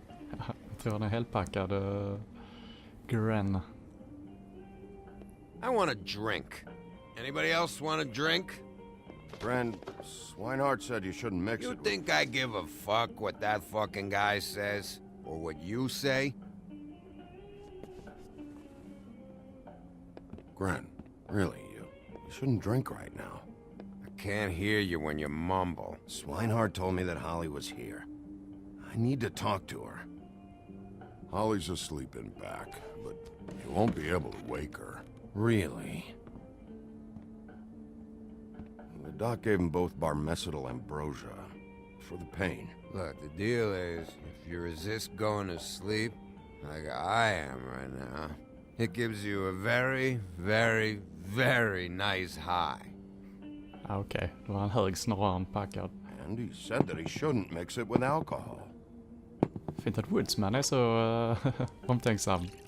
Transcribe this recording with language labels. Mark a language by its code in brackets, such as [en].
[sv] Jag tror han är helt packad. [en] Gren. I want a drink. Anybody else want a drink? Friend, Swinehart said you shouldn't mix You it. think I give a fuck what that fucking guy says? Or what you say? Gren, really, you shouldn't drink right now. I can't hear you when you mumble. Swinehart told me that Holly was here. I need to talk to her. Holly's asleep in back, but you won't be able to wake her. Really? The doc gave them both Barmecidal ambrosia for the pain. Look, the deal is, if you resist going to sleep, like I am right now, it gives you a very, very, very nice high. [sv] Okej, då var han hög snarare än packad. [en] And he said that he shouldn't mix it with alcohol. [sv] Fint att Woodsman är så omtänksam.